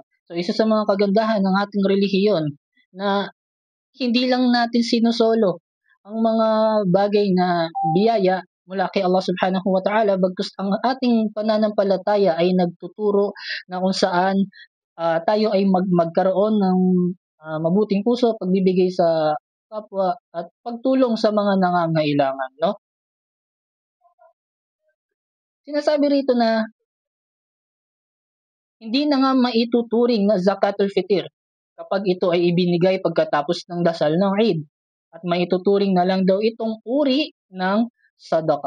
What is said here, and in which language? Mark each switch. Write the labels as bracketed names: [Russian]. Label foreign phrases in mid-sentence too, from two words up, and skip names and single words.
[Filipino] So isa sa mga kagandahan ng ating relihiyon na hindi lang natin sinusolo ang mga bagay na biyaya mula kay Allah [Arabic] سبحانه وتعالى, [Filipino] bagkus ang ating pananampalataya ay nagtuturo na kung saan tayo ay magkaroon ng mabuting puso, pagbibigay sa kapwa at pagtulong sa mga nangangailangan, no? Sinasabi rito na hindi na nga maituturing na [Arabic] زكاة الفطر [Filipino] kapag ito ay ibinigay pagkatapos ng dasal ng Eid at maituturing na lang daw itong uri ng sadaka.